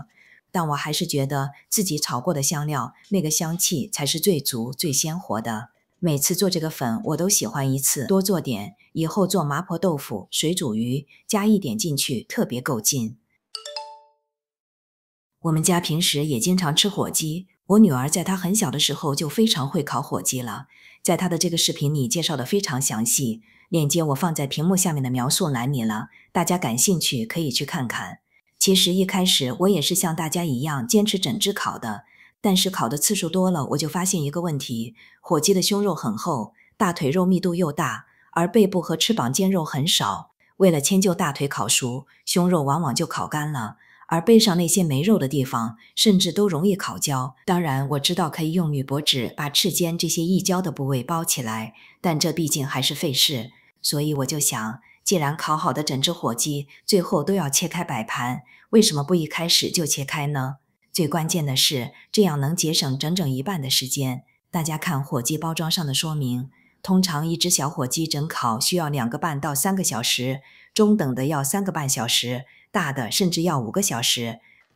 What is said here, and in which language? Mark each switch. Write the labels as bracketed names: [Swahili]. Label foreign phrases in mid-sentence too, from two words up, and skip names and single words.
[Chinese] 但我還是覺得自己炒過的香料，那個香氣才是最足、最鮮活的。每次做這個粉，我都喜歡一次多做點，以後做麻婆豆腐、水煮魚，加一點進去，特別夠勁。我們家平時也經常吃火雞，我女兒在她很小的時候就非常會烤火雞了，在她的這個視頻裡介紹的非常詳細，鏈接我放在屏幕下面的描述欄裡了，大家感興趣可以去看看。其實一開始我也是像大家一樣堅持整隻烤的，但是烤的次數多了，我就發現一個問題，火雞的胸肉很厚，大腿肉密度又大，而背部和翅膀肩肉很少，為了遷就大腿烤熟，胸肉往往就烤乾了。而背上那些沒肉的地方，甚至都容易烤焦。當然，我知道可以用鋁箔紙把翅尖這些易焦的部位包起來，但這畢竟還是費事。所以我就想，既然烤好的整隻火雞最後都要切開擺盤，為什麼不一開始就切開呢？最關鍵的是，這樣能節省整整1半的時間。大家看火雞包裝上的說明，通常一隻小火雞整烤需要2個半到3個小時，中等的要3個半小時，大的甚至要5個小時。